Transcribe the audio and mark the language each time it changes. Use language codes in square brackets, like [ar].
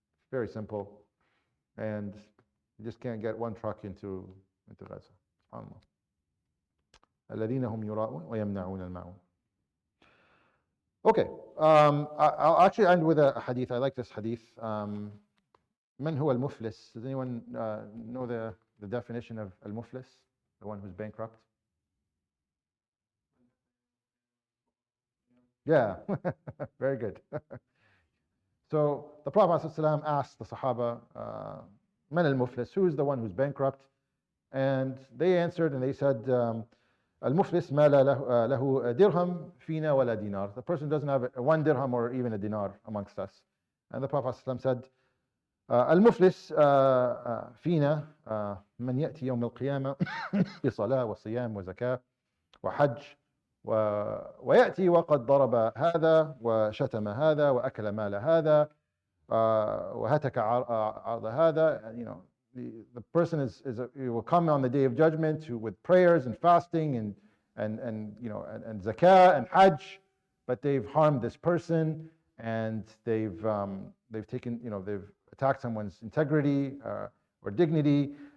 [en] Very simple, and you just can't get one truck into Gaza. SubhanAllah. [ar] الذين هم يراءون ويمنعون الماعون. [en] Okay, I'll actually end with a hadith. I like this hadith. [ar] من هو المفلس? [en] Does anyone know the definition of al-muflis? The one who's bankrupt? Yeah, very good. So the Prophet ﷺ asked the Sahaba, [ar] من المفلس? [en] Who is the one who's bankrupt? And they answered and they said, [ar] المفلس ما له درهم فينا ولا دينار. [en] The person doesn't have 1 dirham or even a dinar amongst us. And the Prophet ﷺ said, [ar] المفلس فينا من يأتي يوم القيامة بصلاة وصيام وزكاة وحج ويأتي وقد ضرب هذا وشتم هذا وأكل مال هذا وهتك عرض هذا. [en] The person will come on the day of judgment with prayers and fasting and zakah and hajj, but they've harmed this person, and they've taken, they've attacked someone's integrity or dignity.